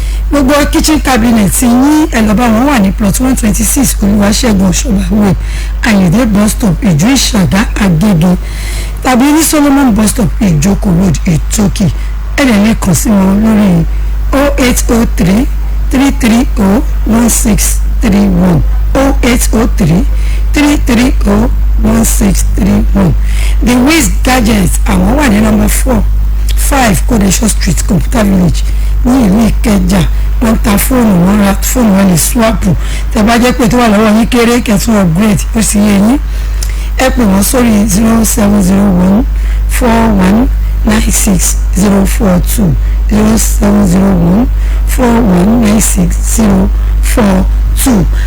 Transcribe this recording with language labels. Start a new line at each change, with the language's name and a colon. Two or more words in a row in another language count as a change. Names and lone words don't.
Yoruba: Gbogbo
English: kitchen cabinet
Yoruba: yín, ẹ lọ bá wọn wà ní plot one twenty-six Olúwaṣẹ́gun Ọ̀ṣọ́bà Way, Àyìndé bus stop, Ìjú Ìṣàgá, Agége, tàbí ní Solomon bus stop, Ìjókòó Road, Ìtókì. Ẹ lè lè kàn sí wọn lórí oh eight oh three, three three oh, one six three one, oh eight oh three, three three oh, one six three one. The Wiz Gadget, àwọn wà ní number four five Kodesho Street, Computer Village, ní ìlú Ìkẹjà. Wọ́n ta fóònù, wọ́n ra fóònù, wọ́n lè swap. Tẹ́ bá jẹ́ pé tó wà lọ́wọ́ yín kéré, kẹ́ tún upgrade, ó sì yé yín. Ẹ pè wọ́n sórí zero seven zero one four one nine six zero four two, zero seven zero one four one nine six zero four two.